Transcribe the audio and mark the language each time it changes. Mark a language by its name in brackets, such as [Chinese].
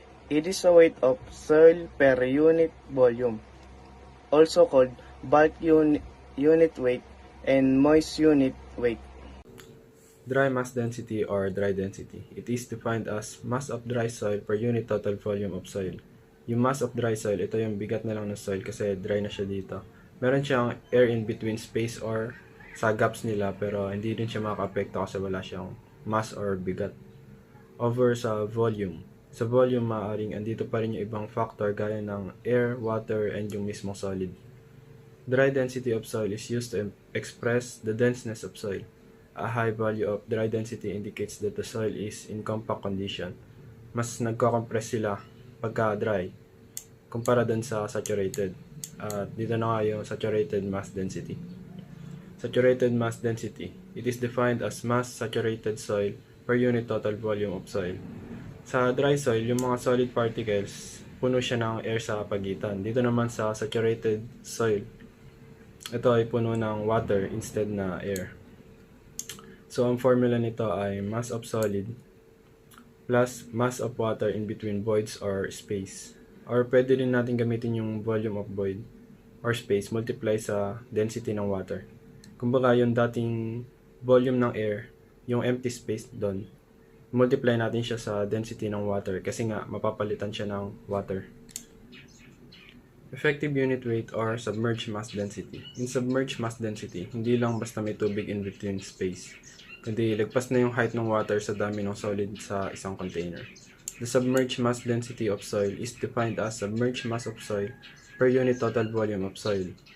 [English] It is the weight of soil per unit volume, also called bulk unit weight and moist unit weight. Dry mass density or dry density. It is defined as mass of dry soil per unit total volume of soil. [Filipino] Yung [English] mass of dry soil, [Filipino] ito yung bigat na lang ng soil kasi dry na siya dito. Meron siyang air in between space or sa gaps nila pero hindi din siya makaka-apekto kasi wala siyang mass or bigat. Over sa volume. Sa volume, maaaring andito pa rin yung ibang factor gaya ng air, water, and yung mismong solid. [English] Dry density of soil is used to express the denseness of soil. A high value of dry density indicates that the soil is in compact condition. [Filipino] Mas nagko-compress sila pagka dry kumpara dun sa saturated. [English] Dito na nga yung saturated mass density. Saturated mass density. It is defined as mass saturated soil per unit total volume of soil. [Filipino] Sa dry soil, yung mga solid particles, puno siya ng air sa pagitan. Dito naman sa saturated soil, ito ay puno ng water instead na air. [English] So, [Filipino] ang formula nito ay [English] mass of solid plus mass of water in between voids or space. Or [Filipino] pwede rin natin gamitin yung [English] volume of void or space multiply sa density ng water. [Filipino] Kumbaga, yung dating volume ng air, yung empty space doon, multiply natin siya sa density ng water kasi nga mapapalitan siya ng water. [English] Effective unit weight or submerged mass density. [Filipino] In submerged mass density, hindi lang basta may tubig in between space, kundi lagpas na yung height ng water sa dami ng solid sa isang container. [English] The submerged mass density of soil is defined as submerged mass of soil per unit total volume of soil.